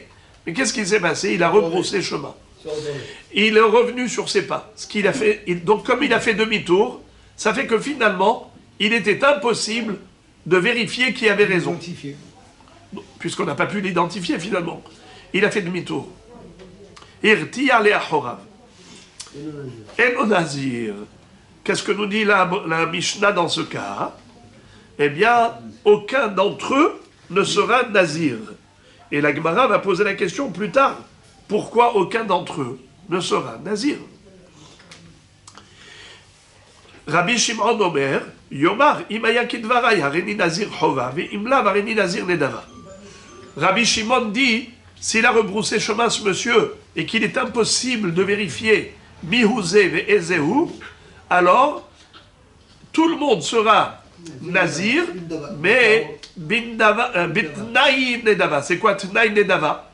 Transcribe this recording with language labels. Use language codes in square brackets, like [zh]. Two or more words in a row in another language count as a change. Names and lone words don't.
[fr] Mais qu'est-ce qui s'est passé? Il a rebroussé chemin. Il est revenu sur ses pas. Ce qu'il a fait, donc comme il a fait demi-tour, ça fait que finalement, il était impossible de vérifier qui avait raison. Puisqu'on n'a pas pu l'identifier finalement. Il a fait demi-tour. [he] הרתיע לאחוריו. אינו נזיר. [fr] Qu'est-ce que nous dit la Mishnah dans ce cas? Eh bien, aucun d'entre eux ne sera nazir. Et la Gemara va poser la question plus tard. Pourquoi aucun d'entre eux ne sera nazir? [he] רבי שמעון אומר יאמר אם היה כדבריי הריני נזיר חובה ואם לאו הריני נזיר נדבה. [fr] Rabbi Shimon dit, s'il a rebroussé chemin ce monsieur, et qu'il est impossible de vérifier [he] מי הוא זה ואיזהו, [fr] alors tout le monde sera nazir, mais [he] בתנאי נדבה. [fr] C'est quoi [he] תנאי נדבה?